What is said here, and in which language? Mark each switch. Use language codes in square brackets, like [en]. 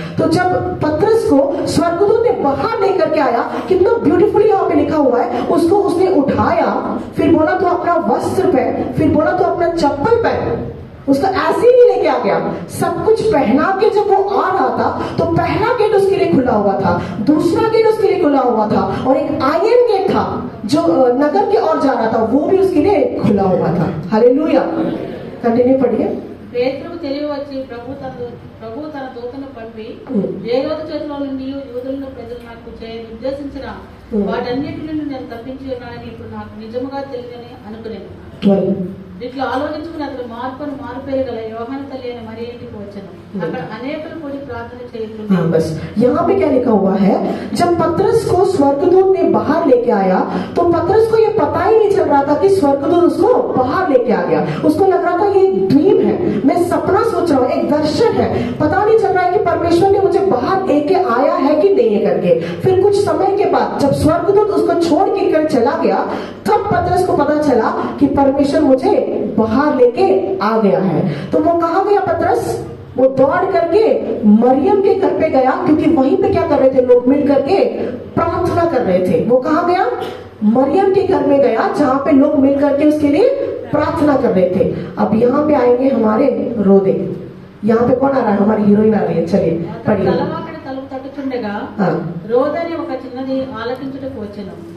[hi] तो जब पतरस को स्वर्गदूत ने बाहर लेकर के आया, कितना ब्यूटीफुली यहाँ पे लिखा हुआ है, उसको उसने उठाया, फिर बोला तो अपना वस्त्र पहन, फिर बोला तो अपना चप्पल पहन। उसको ऐसे ही लेके आ गया, सब कुछ पहना के जब वो आ रहा था तो पहला गेट उसके लिए खुला हुआ था, दूसरा गेट उसके लिए खुला हुआ था, और एक आयरन गेट था जो नगर की ओर जा रहा था, वो भी उसके लिए खुला हुआ था। हालेलुया। कंटिन्यू पढ़िए। [te] పేతురుకు తెలివి వచ్చి ప్రభు తన దూతను పంపి ఏ రోజు చేతిలో నుండి యూదులను ప్రజలు నాకు ఉద్దేశించిన వాటన్నిటి నుండి నేను తప్పించి ఉన్నానని ఇప్పుడు నాకు నిజముగా తెలియని అనుకునేది. ఇట్లా ఆలోచించుకుని అతడు మారుపేరు గల యోహాను తల్లి అయిన మరియ ఇంటికి వచ్చాను. అక్కడ అనేకులు కూడి ప్రార్థన చేస్తున్నారు. [hi] बस यहाँ पे क्या लिखा हुआ है, जब पतरस को स्वर्गदूत ने बाहर लेके आया तो पतरस को ये पता ही नहीं चल रहा था था कि स्वर्गदूत उसको बाहर लेके आ गया। उसको लग रहा था ये ड्रीम है, मैं सपना सोच रहा हूँ, एक दर्शन है, पता नहीं चल रहा है कि परमेश्वर ने मुझे बाहर लेके आया है कि नहीं है करके। फिर कुछ समय के बाद जब स्वर्गदूत उसको छोड़ के कर चला गया, तब पतरस को पता चला कि परमेश्वर मुझे बाहर लेके आ गया है। तो वो कहाँ गया पतरस? वो दौड़ करके मरियम के घर पे गया, क्योंकि वहीं पे क्या कर रहे थे लोग मिल करके प्रार्थना कर रहे थे। वो कहाँ गया? मरियम के घर में गया, जहां पे लोग मिल करके उसके लिए प्रार्थना कर रहे थे। अब यहाँ पे आएंगे हमारे रोदे। यहाँ पे कौन आ रहा है? हमारी हीरोइन आ रही है। चलिए पढ़िए। [te] తలుపు తట్టుచుండగా రోదని ఒక చిన్నది ఆలకించుటకు వచ్చెను.